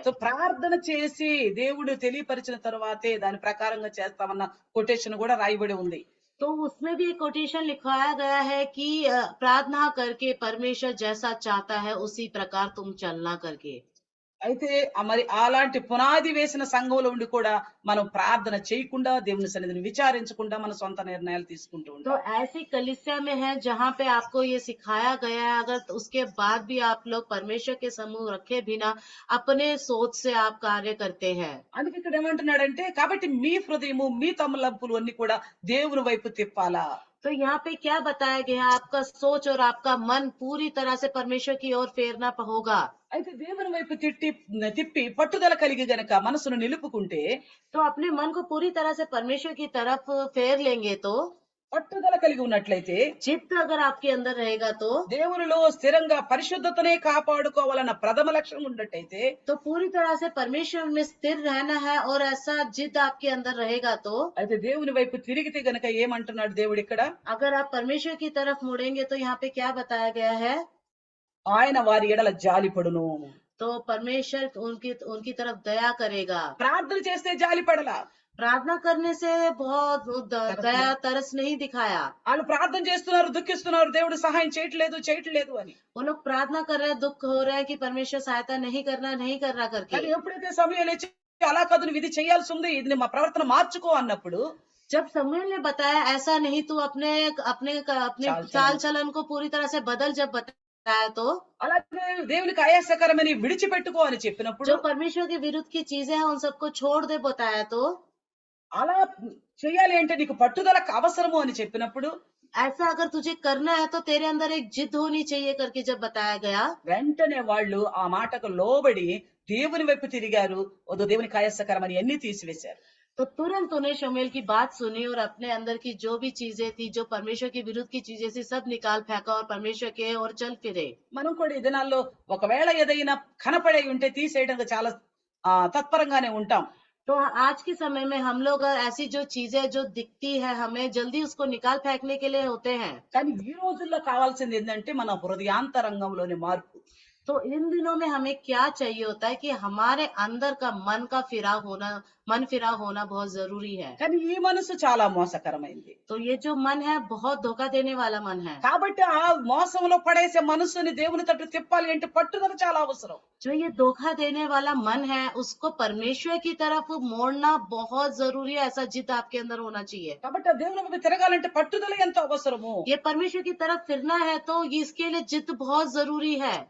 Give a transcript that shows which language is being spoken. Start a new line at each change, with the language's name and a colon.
Telugu: So ప్రార్థన చేసి దేవుడు తెలియపరిచిన తర్వాతే దాని ప్రకారంగా చేస్తామన్న కొటేషన్ కూడా రాయబడి ఉంది.
Hindi: तो उसमें भी एक कोटेशन लिखवाया गया है कि प्रार्थना करके परमेश्वर जैसा चाहता है उसी प्रकार तुम चलना करके।
Telugu: అయితే మరి అలాంటి పునాది వేసిన సంఘంలో ఉండి కూడా మనం ప్రార్థన చేయకుండా దేవుని సన్నిధిని విచారించకుండా మన సొంత నిర్ణయాలు తీసుకుంటూ
Hindi: तो
Telugu: ఉంటాం.
Hindi: ऐसी कलीसिया में है जहाँ पे आपको ये सिखाया गया है, अगर उसके बाद भी आप लोग परमेश्वर के समूह रखे बिना अपने सोच से आप कार्य करते हैं।
Telugu: అందుకే ఇక్కడ ఏమంటున్నాడంటే, కాబట్టి మీ హృదయము మీ తమలంపులు అన్ని కూడా దేవుని వైపు తిప్పాలా.
Hindi: तो यहाँ पे क्या बताया गया है, आपका सोच और आपका मन पूरी तरह से परमेश्वर की ओर फेरना होगा।
Telugu: అయితే దేవుని వైపు తిప్పి పట్టుదల కలిగి గనక మనసును నిలుపుకుంటే,
Hindi: तो अपने मन को पूरी तरह से परमेश्वर की तरफ फेर लेंगे तो,
Telugu: పట్టుదల కలిగి ఉన్నట్లయితే,
Hindi: जिद अगर आपके अंदर रहेगा तो
Telugu: దేవునిలో స్థిరంగా పరిశుద్ధతనే కాపాడుకోవాలన్న ప్రథమ లక్ష్యం ఉన్నట్టయితే,
Hindi: तो पूरी तरह से परमेश्वर में स्थिर रहना है और ऐसा जिद आपके अंदर रहेगा तो,
Telugu: అయితే దేవుని వైపు తిరిగితే గనక ఏమంటున్నాడు దేవుడు ఇక్కడ,
Hindi: अगर आप परमेश्वर की तरफ मुड़ेंगे तो यहाँ पे क्या बताया गया है,
Telugu: ఆయన వారి ఎడల జాలిపడును.
Hindi: तो परमेश्वर उनकी तरफ दया करेगा।
Telugu: ప్రార్థన చేస్తే జాలిపడలా,
Hindi: प्रार्थना करने से बहुत दया तरस नहीं दिखाया।
Telugu: వాళ్ళు ప్రార్థన చేస్తున్నారు, దుఃఖిస్తున్నారు, దేవుడు సహాయం చేయట్లేదు అని.
Hindi: वो लोग प्रार्थना कर रहे हैं, दुख हो रहा है कि परमेश्वर सहायता नहीं कर रहा करके।
Telugu: కానీ ఎప్పుడైతే సమయంలో అలా కాదు, నువ్వు ఇది చేయాల్సి ఉంది, ఇది మా ప్రవర్తన మార్చుకో అన్నప్పుడు,
Hindi: जब समूएल ने बताया ऐसा नहीं, तू अपने अपने अपने चाल चलन को पूरी तरह से बदल, जब बताया तो,
Telugu: అలాగే దేవునికి ఆయాసకరమని విడిచిపెట్టుకో అని చెప్పినప్పుడు,
Hindi: जो परमेश्वर के विरुद्ध की चीजें हैं उन सबको छोड़ दे बताया तो,
Telugu: అలా చేయాలి అంటే నీకు పట్టుదల అవసరము అని చెప్పినప్పుడు,
Hindi: ऐसा अगर तुझे करना है तो तेरे अंदर एक जिद होनी चाहिए करके जब बताया गया,
Telugu: వెంటనే వాళ్ళు ఆ మాటకు లోబడి దేవుని వైపు తిరిగారు. వద్దు, దేవునికి ఆయాసకరమని అన్ని తీసివేశారు.
Hindi: तो तुरंत उन्हें शमूएल की बात सुनी और अपने अंदर की जो भी चीजें थी, जो परमेश्वर के विरुद्ध की चीजें थी, सब निकाल फेंका और परमेश्वर के और चल फिरे।
Telugu: మనం కూడా ఈ దినాల్లో ఒకవేళ ఏదైనా కనపడే ఉంటే తీసేయడానికి చాలా తత్పరంగానే ఉంటాం.
Hindi: तो आज के समय में हम लोग ऐसी जो चीजें जो दिखती है हमें जल्दी उसको निकाल फेंकने के लिए होते हैं।
Telugu: కానీ ఈ రోజుల్లో కావాల్సింది ఏంటంటే మన హృదయాంతరంగంలోని మార్పు.
Hindi: तो तो इन दिनों में हमें क्या चाहिए होता है कि हमारे अंदर का मन फिरा होना बहुत जरूरी है।
Telugu: కానీ ఈ మనసు చాలా మోసకరమైంది.
Hindi: तो ये जो मन है बहुत धोखा देने वाला मन है।
Telugu: కాబట్టి ఆ మోసంలో పడేసే మనసుని దేవుని తట్టు తిప్పాలి అంటే పట్టుదల చాలా అవసరం.
Hindi: जो ये धोखा देने वाला मन है उसको परमेश्वर की तरफ मोड़ना बहुत जरूरी है। ऐसा जिद आपके अंदर होना चाहिए।
Telugu: కాబట్టి ఆ దేవుని వైపు తిరగాలంటే పట్టుదల ఎంతో అవసరము.
Hindi: ये परमेश्वर की तरफ फिरना है तो इसके लिए जिद बहुत जरूरी है।